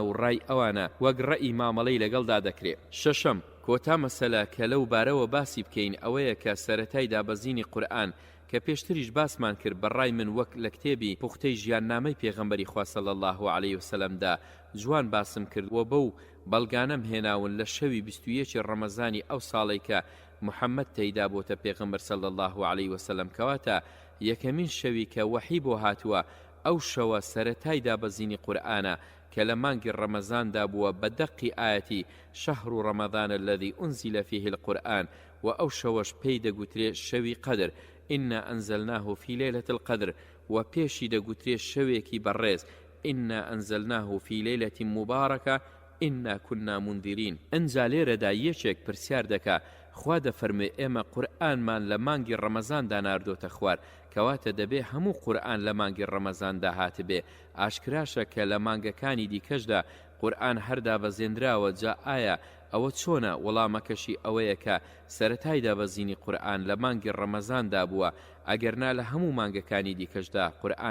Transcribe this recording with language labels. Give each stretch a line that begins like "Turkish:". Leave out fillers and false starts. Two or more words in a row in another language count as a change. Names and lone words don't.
Central Kurdish: و ڕای ئەوانە وەک ڕەئی مامەڵەی لەگەڵدا دەکرێت شەشەم کۆتا مەسەلە کە لەو بارەوە باسی بکەین ئەوەیە کە سەرەتای دابەزینی قورئان کە پێشتریش باسمان کرد بەڕای من وەک لە کتێبی پوختەی ژیاننامەی پێغەمبەری خوا
Arabic: صلی الله عليه وسلمدا
Central Kurdish: جوان باسم کرد و بەو بەڵگانەم هێناون لە شەوی 21 ڕەمەزانی ئەو ساڵی کە محەممەد تێیدا بۆتە پێغەمبەر
Arabic: صلی الله عليه
Central Kurdish: وسلم کەواتە یەکەمین شەوی کە وەحی بۆ هاتووە ئەو شەوە سەرەتای دابەزینی قورئانە کە لە مانگی ڕەمەزاندا بووە بە دەقی ئاەتی
Arabic: شەهر ڕەمەزان الذي أنزل فيه القرآن
Central Kurdish: و ئەو شەوەش پێی دەگوترێ شەوی قەدر
Arabic: إنا أنزلناه في ليلة القدر
Central Kurdish: و پێشی دەگوترێ شەوێکی بەڕێز
Arabic: إنا أنزلناه في ليلة مباركة إنا كنا منذرين
Central Kurdish: ئەنجا لێرەدا یەکێک پرسیار دەکا خوا دەفەرمێ ئێمە قورئانمان لە مانگی ڕەمەزاندا ناردۆتە خوار کەواتە دەبێ هەموو قورئان لە مانگی ڕەمەزاندا هاتبێ ئاشکراشە کە لە مانگەکانی دیکەشدا قورئان هەردا بەزێنراوە جا ئایا ئەوە چۆنە وەڵامەکەشی ئەوەیە کە سەرەتای دابەزینی قورئان لە مانگی ڕەمەزاندا بووە ئەگەرنا لە هەموو مانگەکانی دیکەشدا قورئان